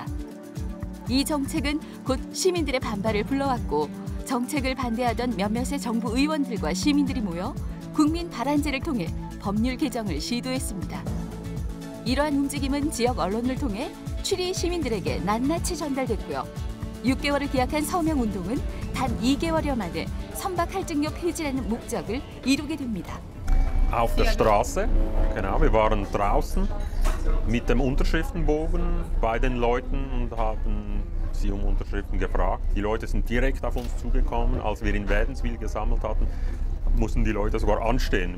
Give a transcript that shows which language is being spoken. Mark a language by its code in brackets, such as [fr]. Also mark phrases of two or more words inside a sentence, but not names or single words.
[ko] 이 정책은 곧 시민들의 반발을 불러왔고 정책을 반대하던 몇몇의 정부 의원들과 시민들이 모여 국민 발안제를 통해 법률 개정을 시도했습니다. 이러한 움직임은 지역 언론을 통해 슈리 시민들에게 낱낱이 전달됐고요. 6개월을 기약한 서명운동은 단 2개월여 만에 선박 할증료 폐지라는 목적을 이루게 됩니다. [de] auf der Straße, genau, wir waren draußen mit dem Unterschriftenbogen bei den Leuten und haben sie um Unterschriften gefragt. Die Leute sind direkt auf uns zugekommen. Als wir in Wädenswil gesammelt hatten, mussten die Leute sogar anstehen.